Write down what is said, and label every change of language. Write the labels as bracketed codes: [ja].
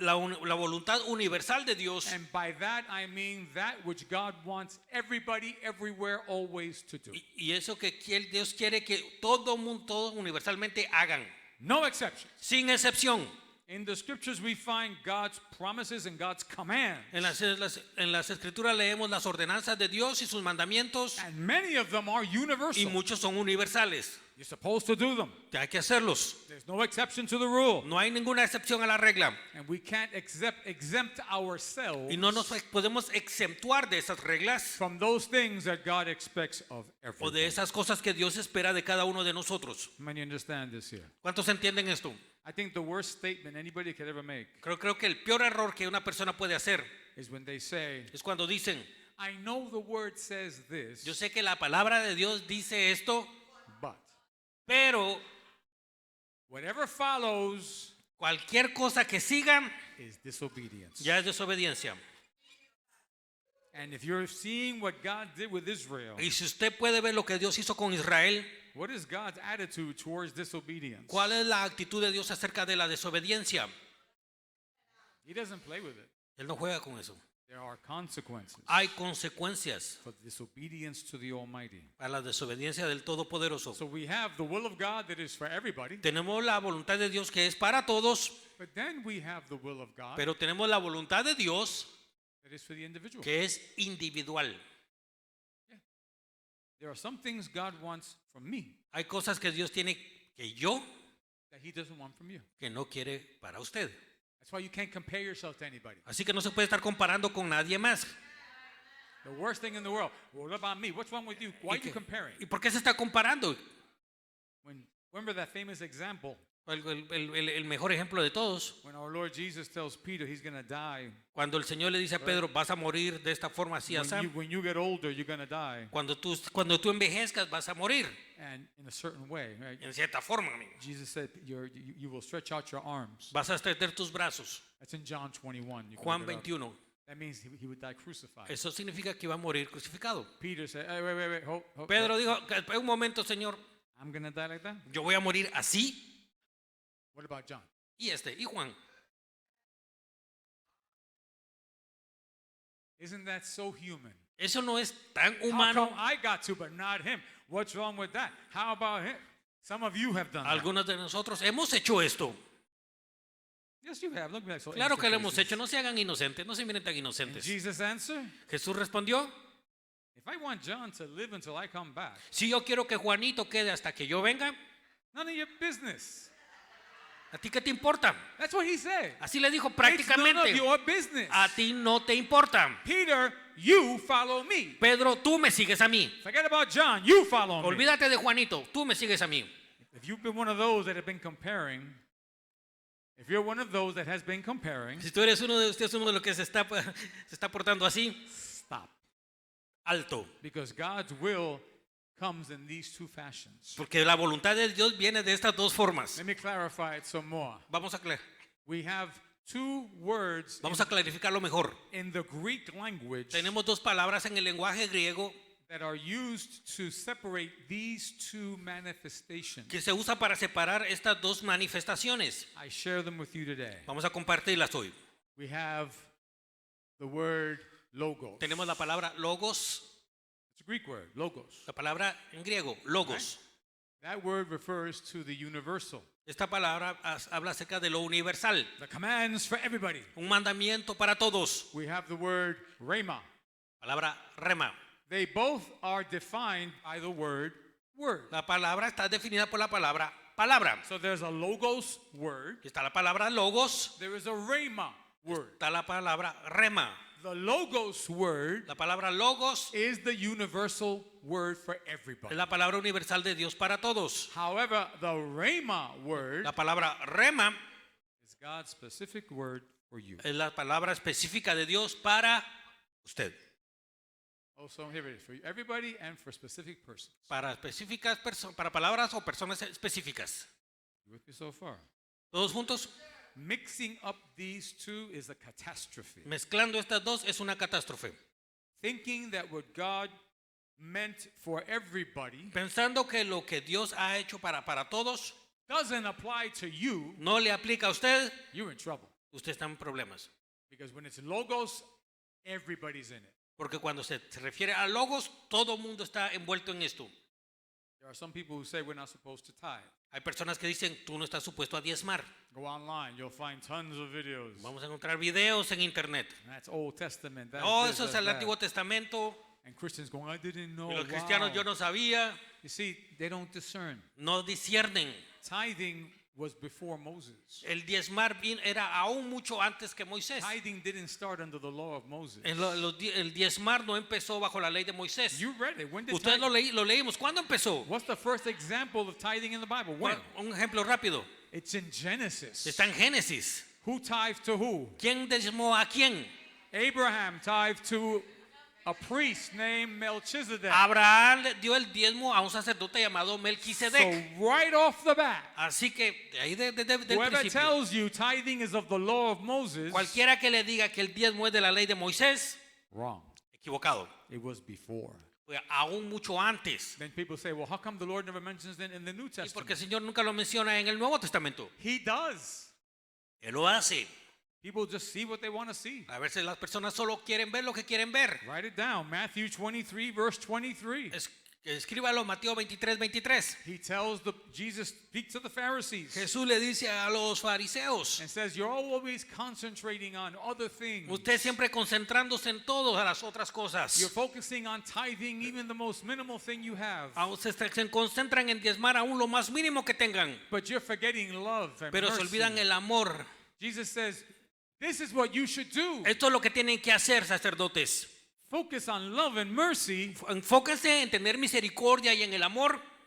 [es] la voluntad universal de Dios. [en] And by that I mean that which God wants everybody, everywhere, always to do. [es] Y eso que Dios quiere que todo mundo, todos universalmente hagan, [en] No exceptions. [es] sin excepción. [en] In the scriptures, we find God's promises and God's commands. [es] En las escrituras leemos las ordenanzas de Dios y sus mandamientos, [en] And many of them are [es] y [en] universal. [es] muchos son universales. [en] You're supposed to do them. [es] Que hay que hacerlos. [en] There's no exception to the rule. [es] No hay ninguna excepción a la regla. [en] And we can't exempt ourselves [es] Y no nos podemos exentuar de esas reglas [en] from those things that God expects of [es] o de [en] everybody. [es] esas cosas que Dios espera de cada uno de nosotros. [en] How many understand this here? [es] ¿Cuántos entienden esto? [en] I think the worst statement anybody could ever make [es] Creo que el peor error que una persona puede hacer [en] is when they say, [es] es cuando dicen, [en] I know the word says this, [es] yo sé que la palabra de Dios dice esto, [en] but [es] pero [en] whatever follows [es] cualquier cosa que sigan [en] is disobedience. [es] ya es desobediencia. [en] And if you're seeing what God did with Israel, [es] Y si usted puede ver lo que Dios hizo con Israel, [en] what is God's attitude towards disobedience? [es] ¿cuál es la actitud de Dios acerca de la desobediencia? [en] He doesn't play with it. [es] Él no juega con eso. [en] There are consequences [es] Hay consecuencias [en] for disobedience to the Almighty. [es] para la desobediencia del Todopoderoso. [en] So we have the will of God that is for everybody, [es] Tenemos la voluntad de Dios que es para todos, [en] but then we have the will of God [es] pero tenemos la voluntad de Dios [en] that is for the individual. [es] que es individual. [en] There are some things God wants from me [es] Hay cosas que Dios tiene que yo [en] that He doesn't want from you. [es] que no quiere para usted. [en] That's why you can't compare yourself to anybody. [es] Así que no se puede estar comparando con nadie más. [en] The worst thing in the world. Well, what about me? What's wrong with you? Why are you [es] qué- [en] comparing? [es] ¿Y por qué se está comparando? [en] Remember that famous example [es] El mejor ejemplo de todos, [en] when our Lord Jesus tells Peter he's going to die. [es] cuando el Señor le dice a Pedro, vas a morir de esta forma así, así. [en] When you get older, you're going to die. [es] Cuando tú envejezcas, vas a morir. [en] And in a certain way, right? [es] En cierta forma, amigo. [en] Jesus said you will stretch out your arms. [es] Vas a extender tus brazos. [en] That's in John 21. You can [es] Juan [en] look it up. [es] 21. [en] That means he would die crucified. [es] Eso significa que iba a morir crucificado. [en] Peter said, hey, wait, hold. [es] Pedro dijo, un momento, Señor, [en] I'm going to die like that? [es] yo voy a morir así. [en] What about John? [es] Y Juan. [en] Isn't that so human? [es] Eso no es tan [en] How [es] humano. [en] come I got to, but not him? What's wrong with that? How about him? Some of you have done that. [es] Algunos de nosotros hemos hecho esto. [en] Yes, you have. Look at me like so [es] Claro que lo [en] innocent [es] hemos [en] faces. [es] hecho. No se hagan inocentes, no se miren tan [en] And [es] inocentes. [en] Jesus answered, [es] Jesús respondió, [en] if I want John to live until I come back, [es] si yo quiero que Juanito quede hasta que yo venga, [en] none of your business. [es] ¿a ti qué te importa? [en] That's what he said. [es] Así le dijo [en] It's none of [es] prácticamente, [en] your business. [es] a ti no te importa. [en] Peter, you follow me. [es] Pedro, tú me sigues a mí. [en] Forget about John, you follow me. [es] Olvídate de Juanito, tú me sigues a mí. [en] If you've been one of those that have been comparing, if you're one of those that has been comparing, [es] Si tú eres uno de ustedes, uno de los que se está portando así, [en] stop. [es] alto. [en] Because God's will comes in these two fashions. [es] Porque la voluntad de Dios viene de estas dos formas. [en] Let me clarify it some more. [es] Vamos [en] We have two words [es] a clarificarlo mejor. [en] in the Greek language [es] Tenemos dos palabras en el lenguaje griego [en] that are used to separate these two manifestations. [es] que se usa para separar estas dos manifestaciones. [en] I share them with you today. [es] Vamos a compartirlas hoy. [en] We have the word logos. [es] Tenemos la palabra logos, [en] It's a Greek word, logos. [es] la palabra en griego, logos. [en] That word refers to the universal, [es] Esta palabra habla acerca de lo universal, [en] the commands for everybody. [es] un mandamiento para todos. [en] We have the word rhema. [es] Palabra rema. [en] They both are defined by the word word. [es] La palabra está definida por la palabra palabra. [en] So there's a logos word. [es] Está la palabra logos, [en] There is a rhema word. [es] está la palabra rema. [en] The logos word [es] La palabra logos [en] is the universal word for [es] es [en] everybody. [es] la palabra universal de Dios para todos. [en] However, the rhema word [es] La palabra rema [en] is God's specific word for you. [es] es la palabra específica de Dios para usted. [en] Also, here it is for everybody and for specific persons. [es] Para específicas para palabras o personas específicas. [en] You with me so far? [es] Todos juntos, [en] Mixing up these two is a catastrophe. [es] mezclando estas dos es una catástrofe. [en] Thinking that what God meant for everybody [es] Pensando que lo que Dios ha hecho para todos [en] doesn't apply to you, [es] no le aplica a usted, [en] you're in trouble. [es] usted está en problemas. [en] Because when it's logos, everybody's in it. [es] Porque cuando se refiere a logos, todo el mundo está envuelto en esto. [en] There are some people who say we're not supposed to tithe. [es] Hay personas que dicen, tú no estás supuesto a diezmar. [en] Go online, you'll find tons of videos. [es] Vamos a encontrar videos en internet. [en] That's Old Testament. That's Oh, this, [es] eso es [en] that's [es] el [en] that. [es] Antiguo Testamento. [en] And Christians going, I didn't know. [es] Y los cristianos, [en] Wow. [es] yo no sabía. [en] You see, they don't discern. [es] No disciernen. [en] Tithing was before Moses. [es] El diezmar era aún mucho antes que Moisés. [en] Tithing didn't start under the law of Moses. [es] El diezmar no empezó bajo la ley de Moisés. [en] You read it. When did [es] Ustedes [en] tithing? [es] lo leímos. ¿Cuándo empezó? [en] What's the first example of tithing in the Bible? When? [es] Un ejemplo rápido. [en] It's in Genesis. [es] Está en Génesis. [en] Who tithed to who? [es] ¿Quién diezmó a quién? [en] Abraham tithed to a priest named Melchizedek. [es] Abraham le dio el diezmo a un sacerdote llamado [en] So [es] Melquisedec. [en] right off the bat, [es] Así que de ahí del [en] whoever [es] principio, [en] tells you tithing is of the law of Moses, [es] cualquiera que le diga que el diezmo es de la ley de Moisés, [en] wrong. [es] equivocado. [en] It was before. [es] Fue aún mucho antes. [en] Then people say, well, how come the Lord never mentions it in the New [es] Y porque el [en] Testament? [es] Señor nunca lo menciona en el Nuevo Testamento. [en] He does. [es] Él lo hace. [en] People just see what they want to see. [es] A veces las personas solo quieren ver lo que quieren ver. [en] Write it down. Matthew 23, verse 23. [es] Escríbalo, Mateo 23:23. [en] Jesus speaks to the Pharisees [es] Jesús le dice a los fariseos, [en] and says, you're always concentrating on other things. [es] usted siempre concentrándose en todas las otras cosas. [en] You're focusing on tithing, even the most minimal thing you have. [es] Aún se concentran en diezmar aún lo más mínimo que tengan, [en] But you're forgetting love and [es] pero se [en] mercy. [es] olvidan el amor. [en] Jesus says, this is what you should do. [es] Esto es lo que tienen que hacer, sacerdotes. [en] Focus on love and mercy [es] Enfóquense en tener misericordia y en el amor